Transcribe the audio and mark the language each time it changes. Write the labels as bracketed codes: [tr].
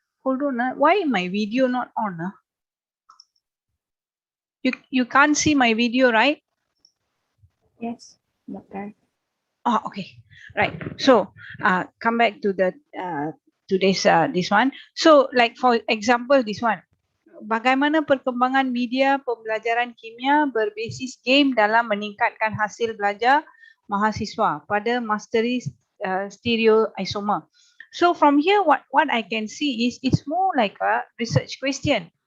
[en] Hold on, why my video not on? You can't see my video, right? Yes, Doctor. Oh, okay, right. So come back to the today's this one. So like for example, this one. [id] Bagaimana perkembangan media pembelajaran kimia berbasis game dalam meningkatkan hasil belajar mahasiswa pada mastery stereoisomer. [en] So from here, what I can see is it's more like a research question.